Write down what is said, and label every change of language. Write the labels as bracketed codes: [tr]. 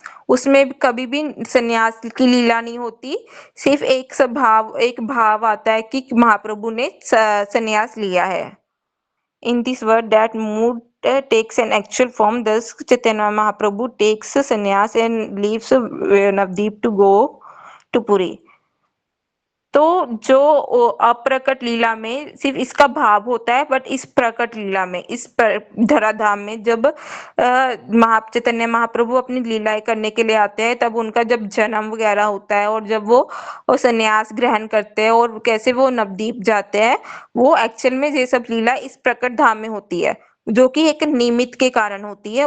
[hi] उसमें कभी भी सन्यास की लीला नहीं होती। सिर्फ एक भाव आता है कि महाप्रभु ने सन्यास लिया है। [en] In this world, that mood takes an actual form. Thus, Chaitanya Mahaprabhu takes sannyas and leaves Navdeep to go to Puri. [hi] तो जो अप्रकट लीला में सिर्फ इसका भाव होता है, बट इस प्रकट लीला में, इस धराधाम में जब चैतन्य महाप्रभु अपनी लीलाएं करने के लिए आते हैं, तब उनका जब जन्म वगैरह होता है और जब वो संन्यास ग्रहण करते हैं और कैसे वो नवद्वीप जाते हैं, वो एक्चुअल में ये सब लीला इस प्रकट धाम में होती है, जो कि एक निमित्त के कारण होती है।